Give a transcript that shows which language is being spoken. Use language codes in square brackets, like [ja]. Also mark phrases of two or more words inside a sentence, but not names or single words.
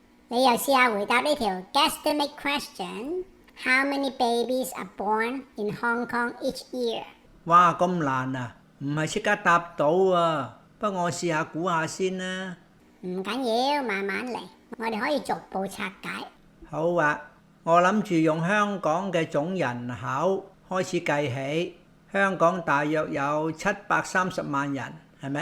[yue] 你又試下回答呢條 [en] guesstimate question。How many babies are born in Hong Kong each year？ [yue] 哇，咁難啊，唔係即刻答到啊，不過我試下估下先啦。唔緊要，慢慢嚟，我哋可以逐步拆解。好啊，我諗住用香港嘅總人口開始計起，香港大約有730萬人，係咪？